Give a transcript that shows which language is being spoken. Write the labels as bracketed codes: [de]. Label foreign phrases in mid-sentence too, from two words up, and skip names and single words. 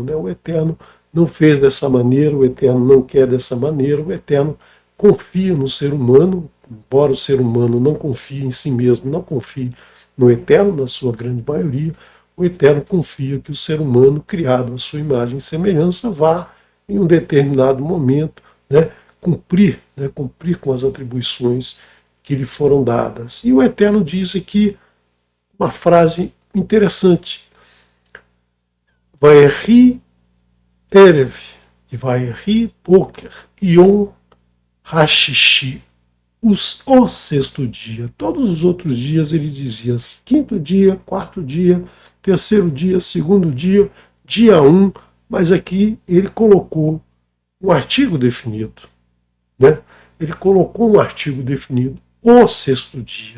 [pt] O Eterno não fez dessa maneira, o Eterno não quer dessa maneira, o Eterno confia no ser humano, embora o ser humano não confie em si mesmo, não confie no Eterno, na sua grande maioria, o Eterno confia que o ser humano, criado à sua imagem e semelhança, vá, em um determinado momento, cumprir com as atribuições que lhe foram dadas. E o Eterno diz aqui uma frase interessante. [he] ויהי ערב ו ויהי בקר יום הששי. [pt] o sexto dia. Todos os outros dias ele dizia quinto dia, quarto dia, terceiro dia, segundo dia, dia 1, mas aqui ele colocou um artigo definido, né? Ele colocou um artigo definido, o sexto dia.